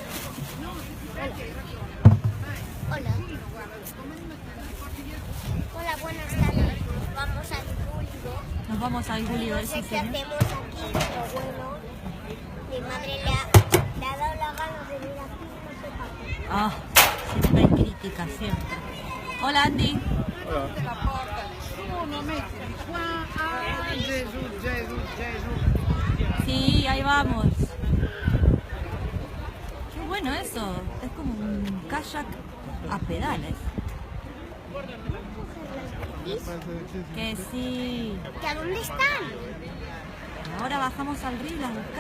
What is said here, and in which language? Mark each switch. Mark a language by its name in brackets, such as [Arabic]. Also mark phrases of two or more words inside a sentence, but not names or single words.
[Spanish] Hola. Hola, buenas tardes. Vamos al Gulliver. Nos vamos al Gulliver, No sé sí, qué señor. hacemos aquí, pero bueno, mi madre le ha dado la gana de venir aquí, no sé para qué. Ah, siempre hay crítica, siempre. Hola, Andy. [Italian] La porta, nessuno, mettili qua. Ah, Gesù. [Spanish] Sí, ahí vamos. Qué bueno eso. Es como un kayak a pedales. Que sí. ¿Que a dónde están? Ahora bajamos al río y las buscamos.